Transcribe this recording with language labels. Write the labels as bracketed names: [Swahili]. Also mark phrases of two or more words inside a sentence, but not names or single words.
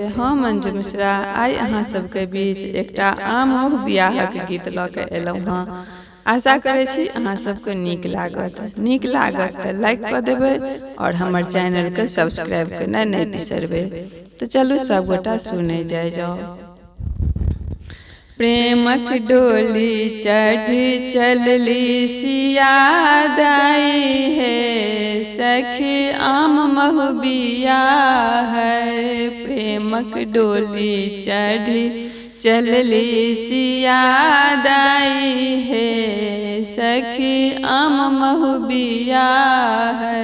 [Maithili] हम मंजू मिश्रा आई अहाँ सबके बीच एकटा आमोह बियाहक गीत लऽ के एलहुँ हँ। आशा करे छी अहाँ सबके नीक लागत तो लाइक कर देबै और हमर चैनल के सब्सक्राइब करना नहीं बिसरबै। तो चलू सब गोटा सुने जाओ। प्रेमक डोली चढ़ चलली सिया दाई है, सखी आम महुबिया है। प्रेमक डोली चढ़ चलली सिया दाई है, सखी आम महुबिया है।